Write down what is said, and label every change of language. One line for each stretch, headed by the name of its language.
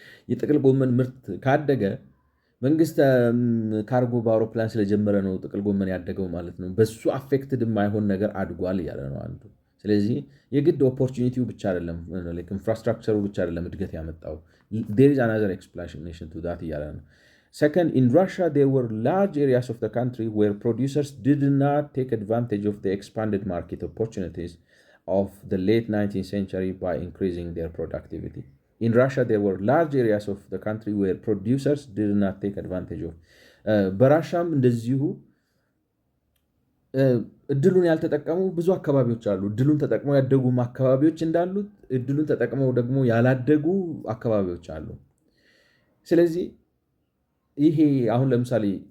Amharic: የጥቅል ጎመን ምርት ካደገ መንግስት ካርጎ በአውሮፕላን ስለጀመረ ነው ጥቅል ጎመን ያደገው ማለት ነው። በሱ አፌክትድ የማይሆን ነገር አድጓል እያለ ነው አንዱ። ስለዚህ የግድ ኦፖርቹኒቲው ብቻ አይደለም፣ ኢንፍራስትራክቸሩ ብቻ አይደለም እድገት ያመጣው።
English: there is another explanation to that
Amharic: እያለ ነው።
English: Second, in Russia, there were large areas of the country where producers did not take advantage of the expanded market opportunities of the late 19th century by increasing their productivity. In Russia, there were large areas of the country where producers did not take advantage of.
Amharic: በራሻም እንደዚሁ እድሉን ያልተጠቀሙ ብዙ አካባቢዎች አሉ። እድሉን ተጠቅመው ያደጉም አካባቢዎች እንዳሉት እድሉን ተጠቅመው ደግሞ ያላደጉ አካባቢዎች አሉ። ስለዚህ ይሄ አሁን ለምሳሌ